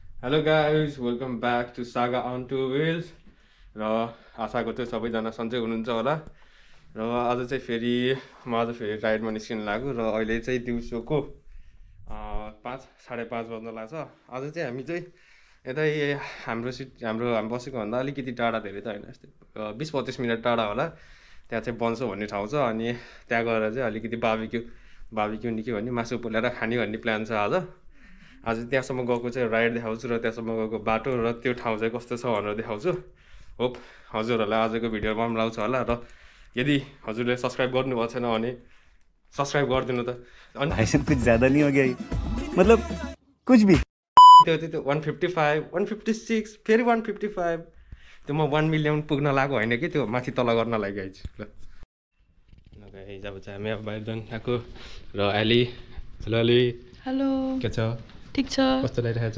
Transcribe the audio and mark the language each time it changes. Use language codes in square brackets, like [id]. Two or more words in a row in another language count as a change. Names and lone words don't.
[en] Hello guys, welcome back to Saga on Two Wheels. [ne] र आशाको चाहिँ सबैजना सन्चै हुनुहुन्छ होला। र आज चाहिँ फेरि म आज फेरि राइडमा निस्किन लाग्यो र अहिले चाहिँ दिउँसोको 5:30 बज्न लाग्छ। आज चाहिँ हामी चाहिँ यतै हाम्रो बसेको भन्दा अलिकति टाढा, धेरै त होइन, यस्तै 20-25 मिनट टाढा होला। त्यहाँ चाहिँ बन्सो भन्ने ठाउँ छ अनि त्यहाँ गएर चाहिँ अलिकति बाबीक्यू निकै भन्ने मासु पोलेर खाने भन्ने प्लान छ आज त्यहाँसम्म गएको चाहिँ राइड देखाउँछु र त्यहाँसम्म गएको बाटो र त्यो ठाउँ चाहिँ कस्तो छ भनेर देखाउँछु। होप हजुरहरूलाई आजको भिडियोमा पनि लाउँछ होला। र यदि हजुरले सब्सक्राइब गर्नुभएको छैन भने सब्सक्राइब गरिदिनु त। अनि [hi] कुछ ज्यादा नहीं हो गया मतलब कुछ भी [ne] त्यो 155 156 फेरि 155 त्यो म 1 मिलियन पुग्न लाग्यो होइन कि त्यो माथि तल गर्न लागि गाइज। ल गाइज अब चाहिँ हामी अब बाहिर जान आएको र एली। हेलो एली। हेलो, के छ? ठिक छ? कस्तो लागिरहेको छ?